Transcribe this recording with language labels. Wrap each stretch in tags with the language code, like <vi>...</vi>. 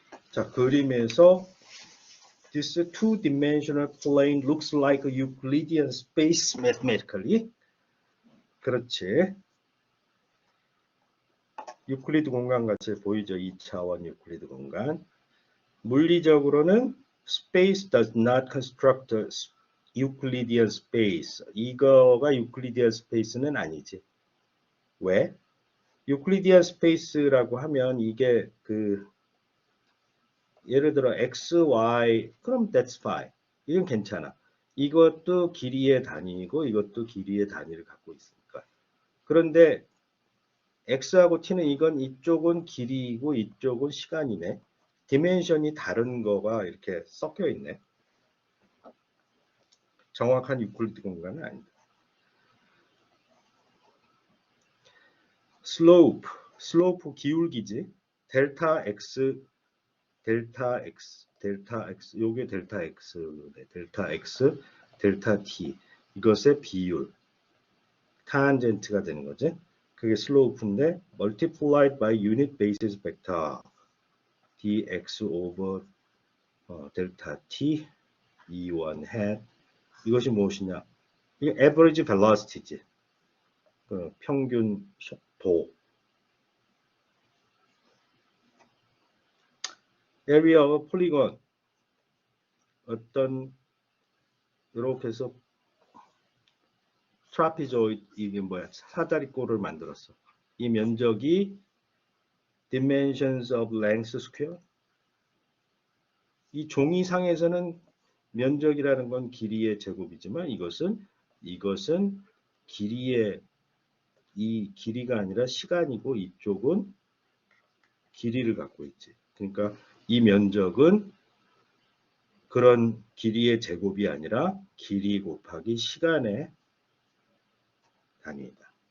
<ko>자, 그림에서</ko> <en>this two-dimensional plane looks like a Euclidean space mathematically.</en> <ko>그렇지. 유클리드 공간 같이 보이죠? 2차원 유클리드 공간. 물리적으로는</ko> <en>space does not construct a Euclidean space.</en> <ko>이거가 유클리디안 스페이스는 아니지. 왜? 유클리디안 스페이스라고 하면 이게 예를 들어 x, y, 그럼</ko> <en>that's fine.</en> <ko>이건 괜찮아. 이것도 길이의 단위이고 이것도 길이의 단위를 갖고 있으니까. 그런데 x하고 t는 이쪽은 길이이고 이쪽은 시간이네. 디멘션이 다른 거가 이렇게 섞여 있네. 정확한 유클리드 공간은 아니다. 슬로프 기울기지. 델타 x 요게 델타 x, 델타 t 이것의 비율 타안젠트가 되는 거지. 그게 슬로프인데</ko> <en>multiplied by unit basis vector dx over</en> <ko>델타 t e1 hat 이것이 무엇이냐? 이게 average velocity지. 그 평균 속도. area of polygon 어떤 이렇게 해서 트라피조이드 이게 뭐야? 사다리꼴을 만들었어. 이 면적이</ko> <en>dimensions of length square.</en> <ko>이 종이상에서는 면적이라는 건 길이의 제곱이지만 이것은 이 길이가 아니라 시간이고 이쪽은 길이를 갖고 있지. 그러니까 이 면적은 그런 길이의 제곱이 아니라 길이 곱하기 시간의 단위이다.</ko>